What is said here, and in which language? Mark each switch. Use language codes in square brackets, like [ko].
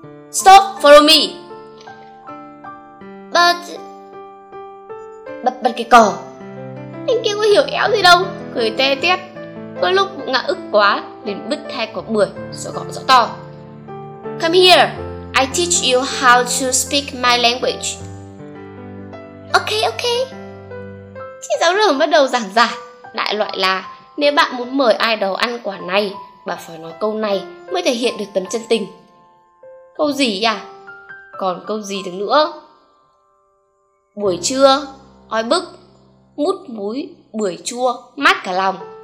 [en] Stop, follow me. [vi] Bật cái cỏ. Anh kia có hiểu éo gì đâu, cười te tét. Có lúc ngã ức quá liền bứt hai quả bưởi rồi gọi rõ to. [en] Come here, I teach you how to speak my language. Ok. [vi] Chị giáo rừng bắt đầu giảng giải. Đại loại là nếu bạn muốn mời ai đó ăn quả này, bà phải nói câu này mới thể hiện được tấm chân tình. Câu gì à? Còn câu gì được nữa? Buổi trưa, oi bức, mút múi, bưởi chua, mát cả lòng.